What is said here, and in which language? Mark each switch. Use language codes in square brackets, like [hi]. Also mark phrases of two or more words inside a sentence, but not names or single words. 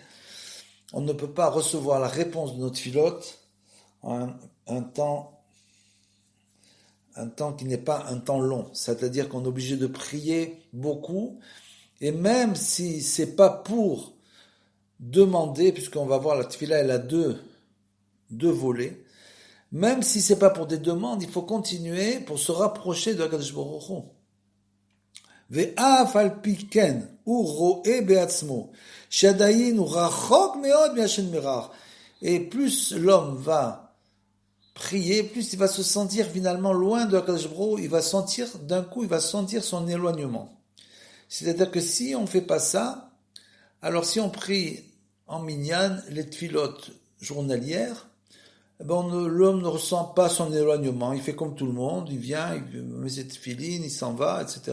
[fr] On ne peut pas recevoir la réponse de notre filote en un temps qui n'est pas un temps long, c'est-à-dire qu'on est obligé de prier beaucoup, et même si c'est pas pour demander, puisqu'on va voir la tefila, elle a deux volets, même si c'est pas pour des demandes, il faut continuer pour se rapprocher de HaKadosh Baruch Hu. [he] ואף על פי כן, הוא רואה בעצמו, שעדיין הוא רחוק מאוד מה' יתברך. [fr] Et plus l'homme va prier, plus il va se sentir finalement loin de HaKadosh Baruch Hu, il va sentir son éloignement. C'est-à-dire que si on ne fait pas ça, alors si on prie en minyan, les tfilotes journalières, l'homme ne ressent pas son éloignement, il fait comme tout le monde, il vient, il met ses tfilines, il s'en va, etc.